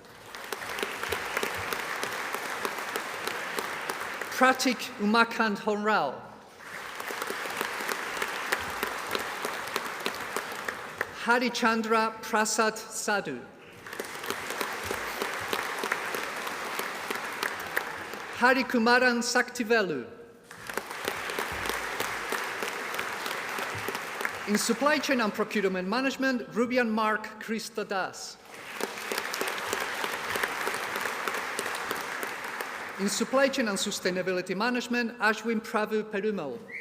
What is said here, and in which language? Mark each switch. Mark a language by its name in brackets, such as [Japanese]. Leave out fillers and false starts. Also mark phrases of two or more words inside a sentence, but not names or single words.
[English] Pratik Umakant Honrao. Harichandra Prasad Sadhu. Harikumaran Saktivelu. In Supply Chain and Procurement Management, Rubian Mark Christodas. In Supply Chain and Sustainability Management, Ashwin Prabhu Perumal.